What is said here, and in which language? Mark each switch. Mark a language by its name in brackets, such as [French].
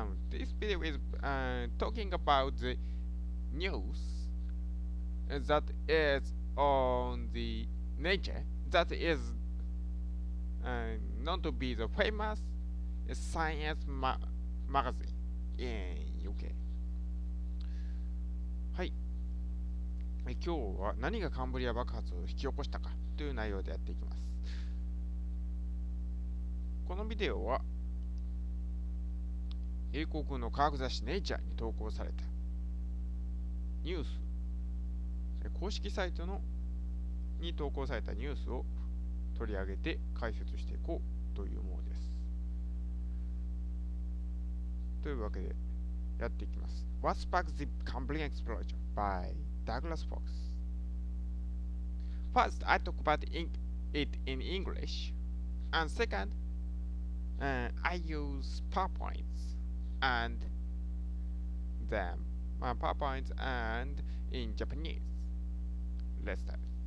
[English] This video is talking about the news that is on the Nature that is known to be the famous science magazine in UK。 [Japanese] はい。今日は何がカンブリア爆発を引き起こしたかという内容でやっていきます。このビデオは英国の科学雑誌ネイチャーに投稿されたニュース、公式サイトに投稿されたニュースを取り上げて解説していこうというものです。というわけでやっていきます。 [English] What sparked the Cambrian explosion by Douglas Fox. First, I talk about it in English, and second, I use PowerPoints and then PowerPoints and in Japanese. Let's start.